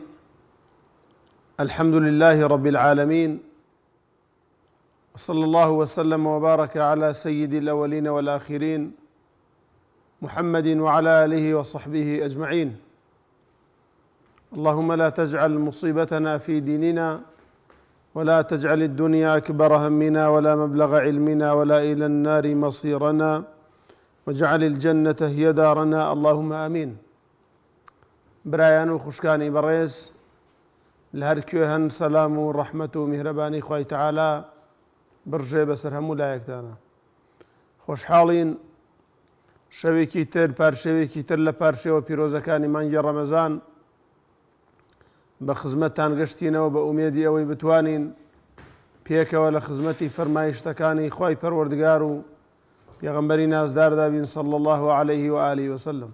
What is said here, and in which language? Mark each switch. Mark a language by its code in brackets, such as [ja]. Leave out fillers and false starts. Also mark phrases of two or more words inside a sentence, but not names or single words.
[ar] الحمد لله رب العالمين، وصلى الله وسلم وبارك على سيد الأولين والآخرين محمد وعلى آله وصحبه أجمعين. اللهم لا تجعل مصيبتنا في ديننا، ولا تجعل الدنيا أكبر همنا ولا مبلغ علمنا ولا إلى النار مصيرنا، واجعل الجنة هي دارنا، اللهم آمين. [ckb] برایان و خوشکانی بەڕێز لە هەر کوێ هەن، سەلام و ڕەحمەت و میهرەبانی خوای تەعالا بڕژێ بەسەر هەموو لایەکتانە. خۆشحاڵین شەوێکی تر، پارشەوێکی تر لە پارشەوە پیرۆزەکانی مانگی ڕەمەزان بە خزمەتتان گەشتینەوە بە ئومێدی ئەوەی بتوانین پێکەوە لە خزمەتی فەرمایشتەکانی خوای پەروەردگار و پێغەمبەری نازداردا بین [ar] صلی الله عليه و آله وسلم.